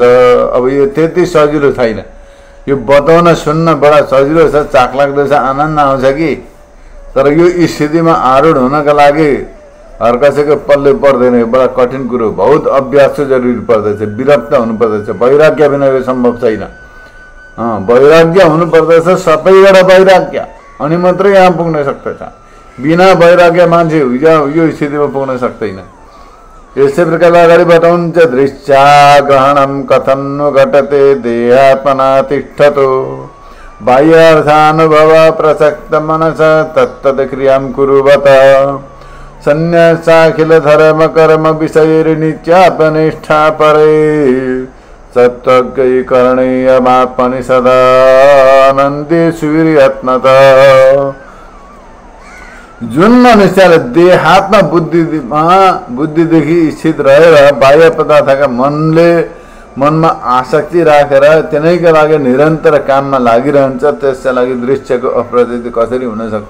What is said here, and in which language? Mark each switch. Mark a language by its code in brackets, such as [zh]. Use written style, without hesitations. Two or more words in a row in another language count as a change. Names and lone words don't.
[ne] अब यो त्यति सजिलो छैन, यो बताउन सुन्न बडा सजिलो छ, चाख लाग्दो छ, आनन्द आउँछ कि, तर यो स्थितिमा आरूढ हुनका लागि हर कसैको पल्ले पर्दैन, यो बडा कठिन कुरो, बहुत अभ्यासको जरुरी पर्दछ, विरक्त हुनुपर्दछ, वैराग्य बिना यो सम्भव छैन। वैराग्य हुनुपर्दछ, सबैबाट वैराग्य, अनि मात्रै यहाँ पुग्न सक्दछ। बिना वैराग्य मान्छे यो स्थितिमा पुग्न सक्दैन। [sa] यसै प्रकारले अगाडि बताउनुहुन्छ दृश्याग्रहणं कथं नु घटते देहात्मना तिष्ठतो बाह्यार्थानुभव प्रसक्त मनस तत्तद्क्रियां कुरुवत संन्यासाखिल धर्म कर्म विषयैर्नित्यात्मनिष्ठा परे सत्त्वज्ञै करणीयमात्मनि सदानन्दे सूर्यात्मतः। [ne] जुन मनुष्यले देहात्मा बुद्धिदेखि स्थित रहेर बाह्य पदार्थका मनमा आसक्ति राखेर तिनैका लागि निरन्तर काममा लागिरहन्छ, त्यसका लागि दृश्यको अप्रतीति कसरी हुन सक्छ?